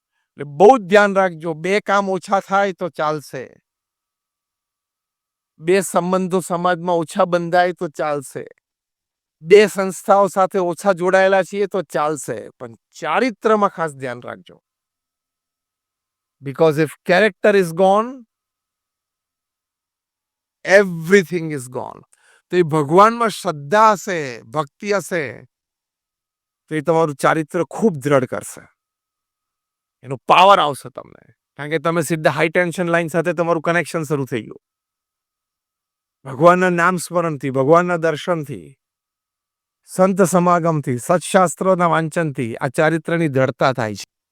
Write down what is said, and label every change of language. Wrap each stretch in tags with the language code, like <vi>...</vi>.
<gu>એટલે બહુ જ ધ્યાન રાખજો. 2 કામ ઓછા થાય તો ચાલશે, 2 સંબંધો સમાજમાં ઓછા બંધાય તો ચાલશે, 2 સંસ્થાઓ સાથે ઓછા જોડાયેલા છીએ તો ચાલશે, પણ ચારિત્રમાં ખાસ ધ્યાન રાખજો.</gu> <en>Because if character is gone, everything is gone.</en> <gu>તો એ ભગવાનમાં શ્રદ્ધા હશે, ભક્તિ હશે તો એ તમારું ચારિત્ર ખૂબ દ્રઢ કરશે. એનો પાવર આવશે તમને, કારણ કે તમે સીધા હાઈ ટેન્શન લાઈન સાથે તમારું કનેક્શન શરૂ થઈ ગયું. ભગવાનના નામ સ્મરણથી, ભગવાનના દર્શનથી, સંત સમાગમથી, સત્શાસ્ત્રોના વાંચનથી આ ચારિત્રની દ્રઢતા થાય છે.</gu>